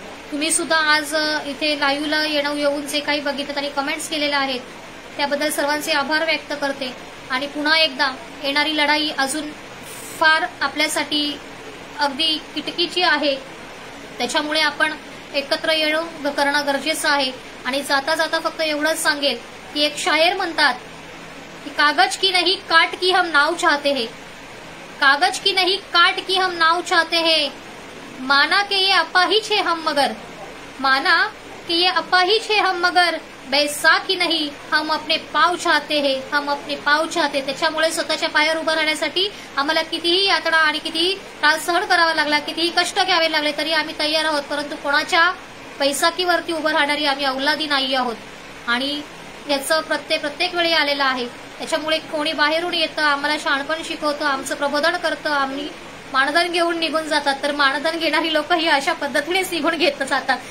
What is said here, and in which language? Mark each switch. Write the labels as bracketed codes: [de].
[mr] तुम्ही सुद्धा आज इथे लाईव्हला येऊन जे काही बघितलं आणि कमेंट्स केलेल्या आहेत त्याबद्दल सर्वांचे आभार व्यक्त करते आणि पुन्हा एकदा येणारी लढाई अजून फार आपल्यासाठी अगदी किटकीची आहे, त्याच्यामुळे आपण एकत्र येणं करणं गरजेचं आहे. आणि जाता जाता फक्त एवढंच सांगेल की एक शायर म्हणतात कि [hi] कागज की नहीं काट की हम नाव चाहते हैं, कागज की नहीं काट की हम नाव चाहते हैं, माना कि ये अपाहिज है हम मगर, माना कि ये अपाहिज है हम मगर, बैसाखी नहीं हम अपने पाव चाहते हैं, हम अपने पाव चाहते. [mr] त्याच्यामुळे स्वतःच्या पायावर उभं राहण्यासाठी आम्हाला कितीही यातना आणि कितीही त्रास सहन करावा लागला, कितीही कष्ट घ्यावे लागले तरी आम्ही तयार आहोत, परंतु कोणाच्या पैसाकीवरती उभं राहणारी आम्ही अवलादी नाही आहोत आणि याचं प्रत्येक वेळी आलेलं आहे. त्याच्यामुळे कोणी बाहेरून येतं आम्हाला शहाणपण शिकवतं, आमचं प्रबोधन करतं, आम्ही मानधन घेऊन निघून जातात, तर मानधन घेणारी लोक ही अशा पद्धतीनेच निघून घेत जातात.